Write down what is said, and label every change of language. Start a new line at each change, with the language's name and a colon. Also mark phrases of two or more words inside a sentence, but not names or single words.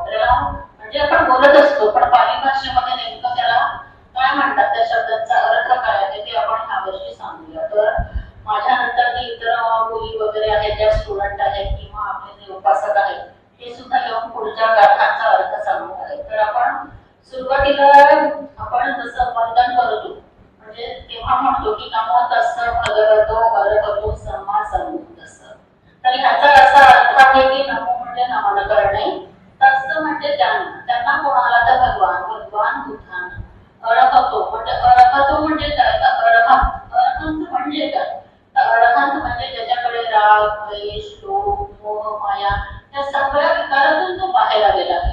Marathi: आपल्याला म्हणजे आपण बोलत असतो पण पाली भाषेमध्ये नेमकं त्याला काय म्हणतात त्या शब्दांचा अर्थ काय आहे ते आपण ह्या वर्षी सांगूया. तर माझ्यानंतर जी इतर मुली वगैरे आहेत ज्या स्टुडंट आहेत किंवा आपले जे उपासक आहेत ते सुद्धा येऊन पुढच्या गाथांचा अर्थ सांगणार आहेत. तर आपण सुरुवातीला आपण जसं वंदन करतो म्हणजे तेव्हा म्हणतो की
Pali: नमो तस्स भगवतो अरहतो सम्मा संबुद्धस्स.
Marathi: तर ह्याचा असा अर्थ आहे की नमो म्हणजे नमन करणे, तस्स म्हणजे त्यांना कोणाला तर भगवान बुद्धांना, अरहतो म्हणजे काय तर अरहंत म्हणजे काय तर अरहंत म्हणजे ज्याच्याकडे राग द्वेष लोभ मोह माया या सगळ्या विकारातून तो बाहेर आलेला आहे.